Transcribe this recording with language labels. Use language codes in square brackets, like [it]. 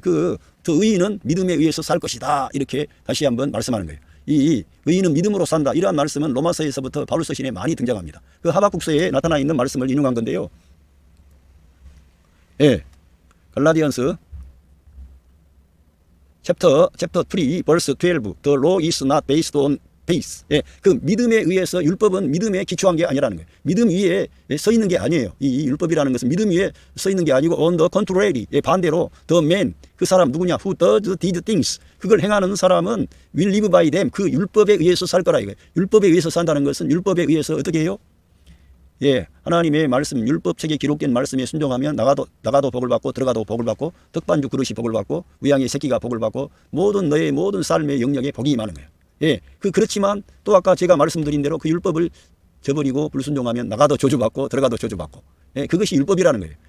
[ko] 그 의인은 믿음에 의해서 살 것이다. 이렇게 다시 한번 말씀하는 거예요. 이 의인은 믿음으로 산다. 이러한 말씀은 로마서에서부터 바울 서신에 많이 등장합니다. 그 하박국서에 나타나 있는 말씀을 인용한 건데요. 예, 갈라디안스 챕터 3 verse 12. [en] The law is not based on faith. [ko] 예, 그 믿음에 의해서 율법은 믿음에 기초한 게 아니라는 거예요. 믿음 위에 서 있는 게 아니에요. 이 율법이라는 것은 믿음 위에 서 있는 게 아니고 [en] on the contrary. [ko] 예, 반대로 [en] the man [ko] 그 사람 누구냐? [en] who does these things. [ko] 그걸 행하는 사람은 [en] will live by them. [ko] 그 율법에 의해서 살 거라 이거예요. 율법에 의해서 산다는 것은 율법에 의해서 어떻게 해요? 예, 하나님의 말씀, 율법책에 기록된 말씀에 순종하면 나가도 복을 받고 들어가도 복을 받고 떡반죽 그릇이 복을 받고 우양의 새끼가 복을 받고 너의 모든 삶의 영역에 복이 임하는 거예요. 예, 그렇지만 또 아까 제가 말씀드린 대로 그 율법을 저버리고 불순종하면 나가도 저주받고 들어가도 저주받고. 예, 그것이 율법이라는 거예요.